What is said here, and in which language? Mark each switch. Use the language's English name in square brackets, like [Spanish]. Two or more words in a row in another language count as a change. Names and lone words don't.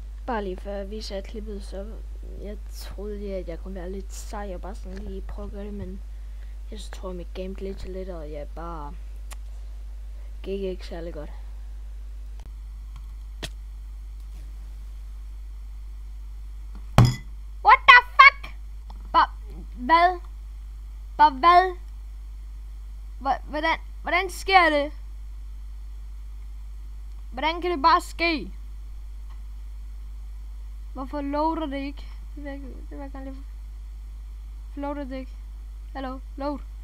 [Danish] bare lige før jeg viser klippet, så jeg troede lige, at jeg kunne være lidt sej og bare sådan lige prøve at gøre det, men jeg så tror, at mit game glitcher lidt, og jeg bare gik ikke særlig godt. [English] What the fuck? [Danish] Hvad? Hvad? Hvordan sker det? Hvordan kan det bare ske? Hvorfor loader det ikke? Det vil jeg gerne lige... Loader det ikke? Hallo? Load?